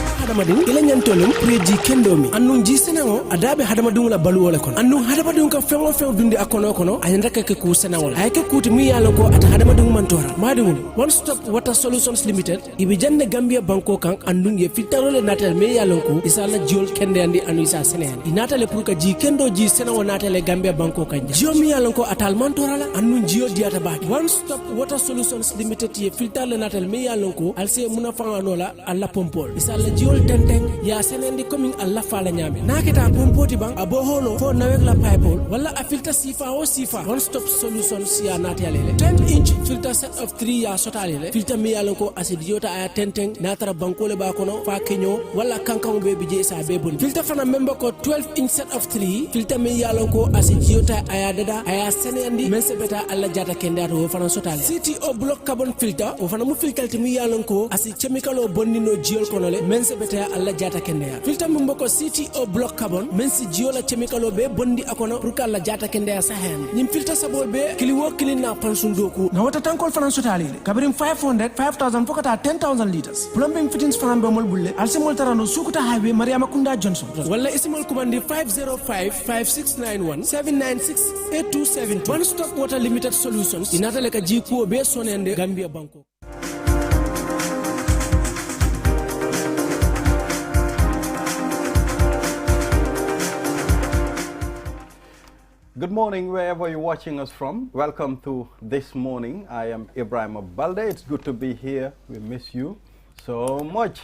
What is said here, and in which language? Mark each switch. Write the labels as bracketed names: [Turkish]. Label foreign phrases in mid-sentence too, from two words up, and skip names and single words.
[Mandingo] hadamadin ila nyantolum preji kendomi annun ji senawo adabe hadamadun la baluwole kon annun hadamadun ka fengo fen dundi akono kono ayanda ke ku senawol ay ke kuti mi yalla ko ata hadamadun mantora madum one stop water solutions limited ibi janne gambia banko kan annun ye fitarole natal mi yalla ko isala jiol kende andi anu isa senen inatale pour ka ji kendo ji senawo natale gambia banko kan jio mi yalla ko atal mantora la annun jio diata ba one stop water solutions limited ye fitarole natal mi yalla ko alse muna fanganola alla pompol isala jiol tenteng ya senendi coming alla fala nyame naketa pompoti bang abo holo fo nawek la pipe wala a filter sifa o sifa one stop solutions ya natalele [English] 10-inch filter set of 3 [Mandingo] ya sotalele filter mi yalla ko acidiota aya tenteng natara bankole ba kono fa kenyo wala kankan be bije sa be bon filter fana member ko [English] 12-inch set of 3 [Mandingo] filter mi yalla ko acidiota aya dada aya senendi mense beta alla jata kendato fana sotale [English] CTO block carbon filter [Mandingo] o fana mu filter mi yalla ko asi chemical o bonnino jiol konole mense beta alla jata kendaya filter member ko [English] CTO block carbon [Mandingo] mense jiola chemical o be bondi akono pour kala jata kendaya sahen nim filter sabol be kiliwo kilina pansundoku na wata tankol fana sotale kabirim 500 5000 fokata 10000 liters [English] plumbing fittings [Mandingo] fana be mol bulle alsemol tarano sukuta highway mariama kunda johnson wala isimol kumandi 505 5691 796 8272 one stop water limited solutions inatale ka jikuo be sonende gambia banko. [English] Good morning, wherever you're watching us from. Welcome to This Morning. I am Ibrahim Balde. It's good to be here. We miss you so much.